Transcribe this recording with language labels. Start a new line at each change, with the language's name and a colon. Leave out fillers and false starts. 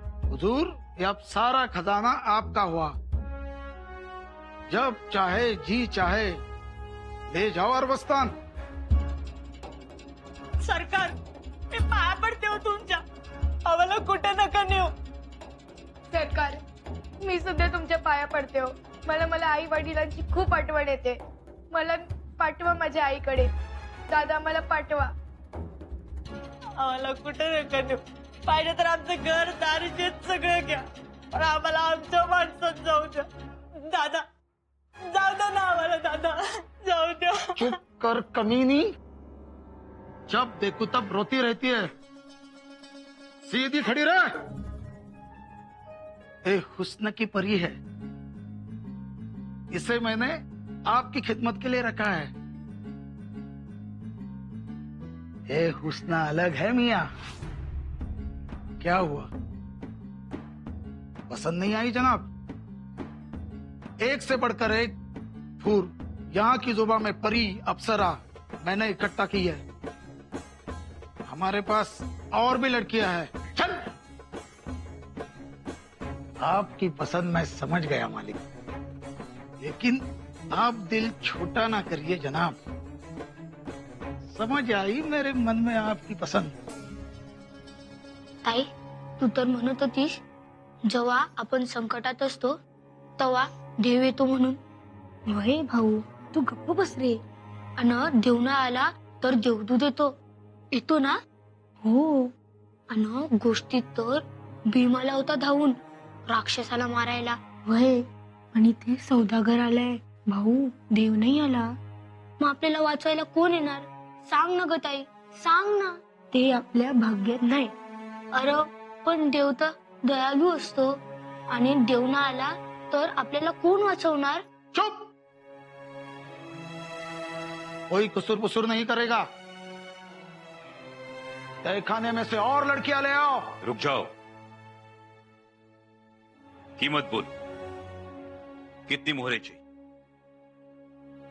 Hindi: हुजूर, ये अब सारा खजाना आपका हुआ। जब चाहे जी चाहे ले जाओ अरबस्तान।
Marathi: सरकार मी पाया पडते हो तुमच्या, आम्हाला कुठे नका नेऊ. सरकार, मी सुद्धा तुमच्या पाया पडते हो. मला आई वडिलांची खूप आठवण येते. मला पाठवा माझ्या आईकडे. दादा मला पाठवा. आम्हाला कुठे नका नेऊ. पाहिजे तर आमचं घर दार शेत सगळं घ्या, पण आम्हाला आमच्या माणसात जाऊ द्या. दादा जाऊ द्या ना आम्हाला. दादा जाऊ द्या.
Hindi: चुप कर कमीनी, जब देखो तब रोती रहती है, सीधी खड़ी रह। ए हुस्न की परी है, इसे मैंने आपकी खिदमत के लिए रखा है। ए हुस्न अलग है मियाँ। क्या हुआ, पसंद नहीं आई जनाब? एक से बढ़कर एक फूर यहाँ की जुबा में परी अप्सरा मैंने इकट्ठा की है। हमारे पास और भी लड़कियां हैं। चल। आपकी पसंद मैं समझ गया मालिक, लेकिन आप दिल छोटा ना करिए जनाब। समझ आई मेरे मन में आपकी पसंद।
Marathi: ताई, तू तर म्हणत होतीस जेव्हा आपण संकटात असतो तेव्हा देव येतो म्हणून. वय भाऊ, तू गप्प बस रे. अन देव ना आला तर देवदूत येतो ना. हो, अन गोष्टीत तर भीमाला होता धावून राक्षसाला मारायला. वय, आणि ते सौदागर आलाय भाऊ, देव नाही आला. मग आपल्याला वाचवायला कोण येणार? सांग ना ग ताई, सांग ना. ते आपल्या भाग्यात नाही. अरे पण देव तर दयाळू असतो, आणि देव ना आला तर आपल्याला कोण वाचवणार?
Hindi: चुप, कोई कुसुर पुसुर नहीं करेगा। तय खाने में से और लड़कियां ले आओ। रुक जाओ, कीमत बोल, कितनी मोहरें चाहिए?